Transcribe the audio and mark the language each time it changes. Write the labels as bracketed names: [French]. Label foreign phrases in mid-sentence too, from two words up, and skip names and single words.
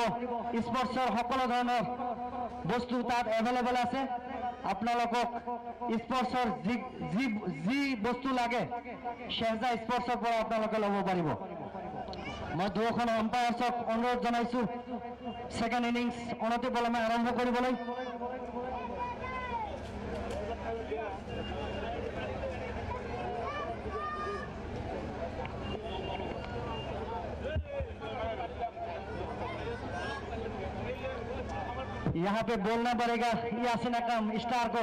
[Assamese] স্পৰ্টছৰ সকলো ধৰণৰ বস্তু তাত এভেইলেবল আছে। আপোনালোকক স্পৰ্টছৰ যি বস্তু লাগে শ্বাহজা স্পৰ্টছৰ পৰা আপোনালোকে ল'ব পাৰিব। মই দুয়োখন এম্পায়াৰ্ছক অনুৰোধ জনাইছোঁ [English] second innings [Assamese] অনতিপলমে আৰম্ভ কৰিবলৈ। [Hindi] यहाँ पे बोलना पड़ेगा यासिन अकरम स्टार को।